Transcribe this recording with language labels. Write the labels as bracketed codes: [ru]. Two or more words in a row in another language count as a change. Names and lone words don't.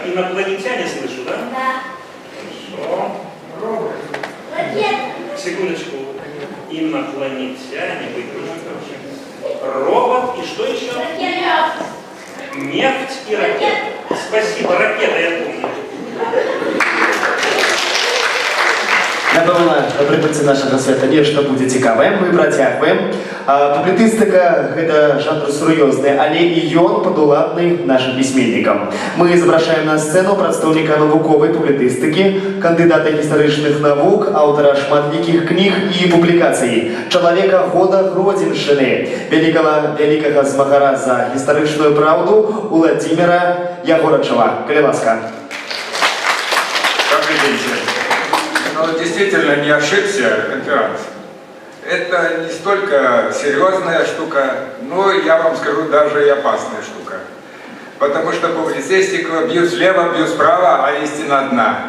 [ru] Инопланетяне слышу, да? Да. Хорошо. Секундочку. Инопланетяне, робот и что еще? Нефть и ракета. Спасибо, ракета, я помню. [be] Напэўна, напрыканцы нашага свята нешта будзе цікавае, мы працягваем. Публіцыстыка — гэта жанр сур'ёзны, але і ён падуладны нашым пісьменнікам. Мы запрашаем на сцэну прадстаўніка навуковай публіцыстыкі, кандыдата гістарычных навук, аўтара шматлікіх кніг і публікацый, чалавека года Гродзеншчыны, вялікага змагара за гістарычную праўду Уладзіміра Ягорачава. Калі ласка. [ru] Добрый день, но действительно не ошибся конференц. Это не столько серьезная штука, но я вам скажу, даже и опасная штука. Потому что публицистика бьют слева, бьют справа, а истина одна.